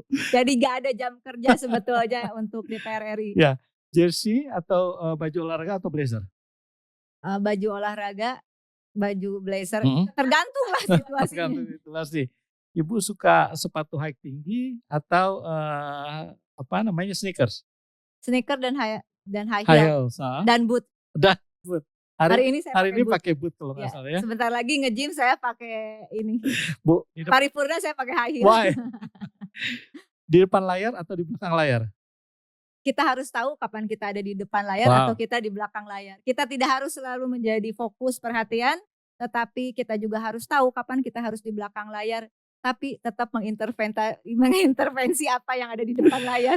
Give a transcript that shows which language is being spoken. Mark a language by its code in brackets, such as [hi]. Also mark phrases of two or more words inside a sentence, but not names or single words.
[id] Jadi gak ada jam kerja sebetulnya untuk DPR RI. Ya. Jersey atau baju olahraga atau blazer? Baju olahraga, baju blazer, Mm-mm. tergantung lah situasinya. Tergantung situasi. Ibu suka sepatu high tinggi atau sneakers? Sneaker dan high High heel heels. dan boot. Hari ini saya Hari ini boot. pakai boot kalau nggak Ya, salah ya. sebentar lagi nge-gym saya pakai ini. Bu, di depan- Paripurna saya pakai [en] high heel. [id] Why? Di depan layar atau di belakang layar? Kita harus tahu kapan kita ada di depan layar Wow. atau kita di belakang layar. Kita tidak harus selalu menjadi fokus perhatian, tetapi kita juga harus tahu kapan kita harus di belakang layar, tapi tetap mengintervensi apa yang ada di depan layar.